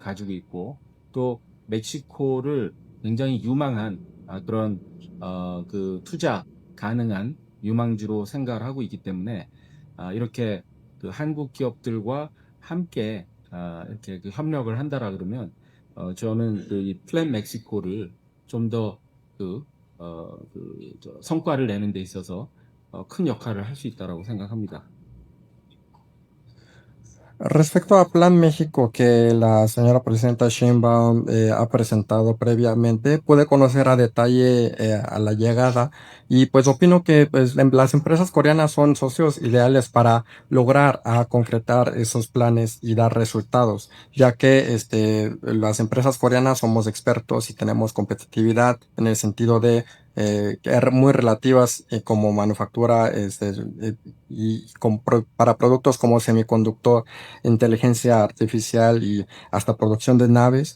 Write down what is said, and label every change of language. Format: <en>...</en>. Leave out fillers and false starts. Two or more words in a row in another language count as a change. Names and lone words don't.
<ko>가지고 있고, 또 멕시코를 굉장히 유망한 그런 그 투자 가능한 유망지로 생각을 하고 있기 때문에, 이렇게 그 한국 기업들과 함께 이렇게 그 협력을 한다라 그러면, 저는 이 플랜 멕시코를 좀 더 성과를 내는 데 있어서 큰 역할을 할 수 있다라고 생각합니다.</ko> <es>Respecto a Plan México que la señora presidenta Sheinbaum ha presentado previamente, pude conocer a detalle a la llegada y pues opino que pues, las empresas coreanas son socios ideales para lograr concretar esos planes y dar resultados, ya que las empresas coreanas somos expertos y tenemos competitividad en el sentido de muy relativas como manufactura y para productos como semiconductor, inteligencia artificial y hasta producción de naves.</es>